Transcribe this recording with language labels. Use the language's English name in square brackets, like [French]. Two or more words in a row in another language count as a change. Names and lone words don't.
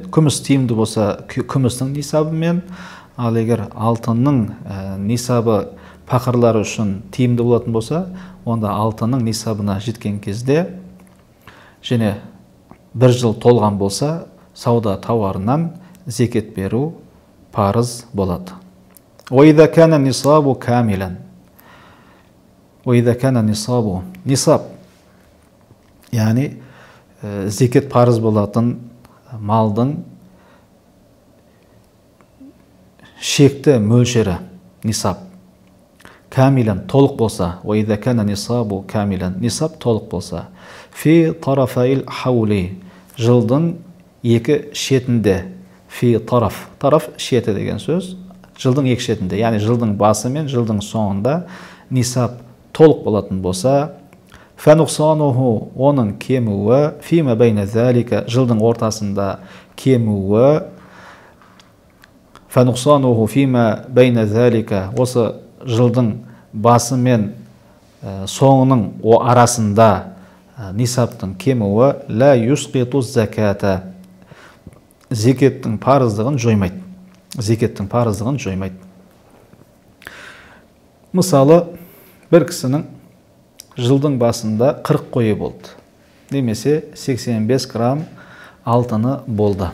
[Kazakh] Күміс тиімді болса, күмістің нисабымен, ал егер алтынның нисабы пақырлар үшін тиімді болатын болса, онда алтынның нисабына жеткен кезде, және 1 жыл толған болса, сауда тауарынан зекет беру парыз болады. [Arabic] وَإِذَا كَانَ النِّصَابُ كَامِلًا, وَإِذَا كَانَ النِّصَابُ, [Kazakh] нисаб, яғни зекет парыз болатын малдың шекті мөлшері, нисаб, камилан толық болса, [Arabic] وإذا كان النصاب كاملا [Kazakh] нисаб толық болса, [Arabic] في طرفي الحول [Kazakh] жылдың екі шетінде, [Arabic] في طرف [Kazakh] шеті деген сөз, жылдың екі шетінде, яғни жылдың басы мен жылдың соңында нисаб толық болатын болса, фануқсануху оның кемуі, [Arabic] فيما بين ذلك [Kazakh] жылдың ортасында кемуі, [Arabic] فنقصانه فيما بين ذلك [Kazakh] осы жылдың басы мен соңының арасында нисаптың кемуі, [Arabic] لا يسقط الزكاة [Kazakh] зекеттің парыздығын жоймайды. Зекеттің парыздығын жоймайды. Мысалы, бір кісінің жылдың басында 40 қойы болды, немесе 85 грамм алтыны болды.